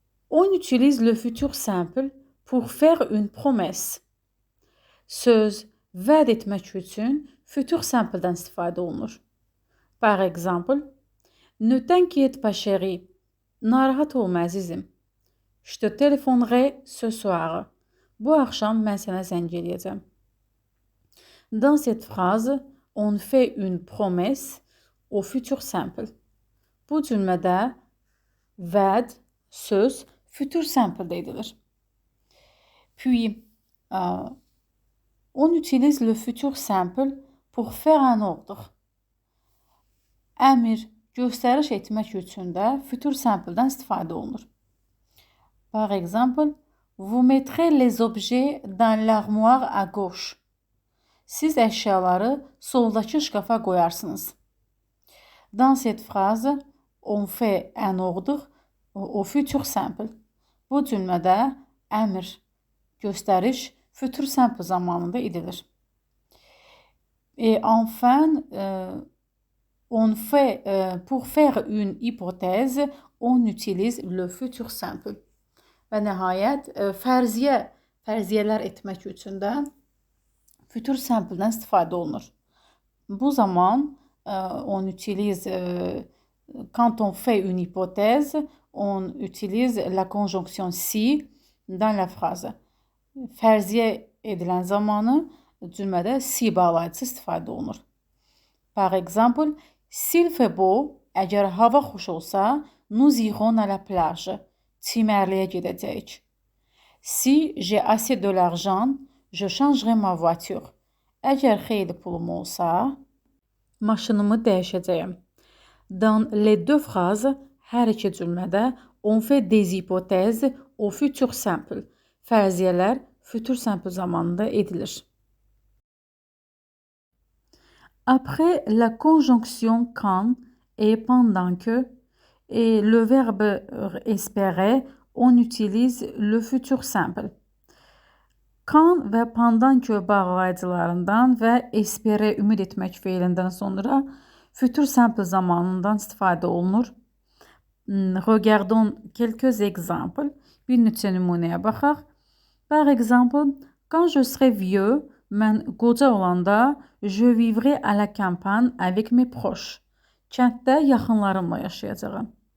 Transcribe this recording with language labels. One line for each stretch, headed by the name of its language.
French: On utilise le futur simple pour faire une promesse.
Azerbaijani: Söz, vəd etmək üçün futur simple'dan istifadə olunur.
French: Par exemple, ne t'inquiète pas chérie.
Azerbaijani: Narahat olma əzizim.
French: Je te téléphonerai ce soir.
Azerbaijani: Bu axşam mən sənə zəng eləyəcəm.
French: Dans cette phrase, on fait une promesse au futur simple.
Azerbaijani: Bu cümlədə vəd, söz, futur simple edilir.
French: Puis, on utilise le futur simple pour faire un ordre.
Azerbaijani: Əmr, göstəriş etmək üçün də futur simple'dan istifadə olunur.
French: Par exemple, vous mettrez les objets dans l'armoire à gauche.
Azerbaijani: Siz əşyaları soldakı şkafa qoyarsınız.
French: Dans cette phrase, on fait un ordre au futur simple.
Azerbaijani: Bu cümlədə əmr, göstəriş futur simple zamanında edilir.
French: Et enfin, on fait, pour faire une hypothèse, on utilise le futur simple.
Azerbaijani: Və nəhayət, fərziyələr etmək üçün də futur simple'dan istifadə olunur. Bu zaman,
French: on utilise, quand on fait une hypothèse, on utilise la conjonction si dans la phrase.
Azerbaijani: Fərziyə edilən zamanı cümlədə si bağlayıcısı istifadə olunur.
French: Par exemple, s'il fait beau,
Azerbaijani: əgər hava xoş olsa,
French: nous irons à la plage.
Azerbaijani: Çimərliyə gedəcəyik.
French: Si j'ai assez de l'argent, je changerai ma voiture.
Azerbaijani: Əgər xeyli pulum olsa, maşınımı dəyişəcəyəm.
French: Dans les deux phrases,
Azerbaijani: hər iki cümlədə
French: on fait des hypothèses au futur simple.
Azerbaijani: Fərziyələr futur simple zamanında edilir.
French: Après la conjonction quand et pendant que et le verbe espérer, on utilise le futur simple.
Azerbaijani: Quand və pendant que bağlayıcılarından və espérer ümid etmək feilindən sonra futur simple zamanından istifadə olunur.
French: Regardons quelques exemples.
Azerbaijani: Bir neçə nümunəyə baxaq.
French: Par exemple, quand je serai vieux,
Azerbaijani: mən qoca olanda,
French: je vivrai à la campagne avec mes proches.
Azerbaijani: Kənddə yaxınlarımla yaşayacağam.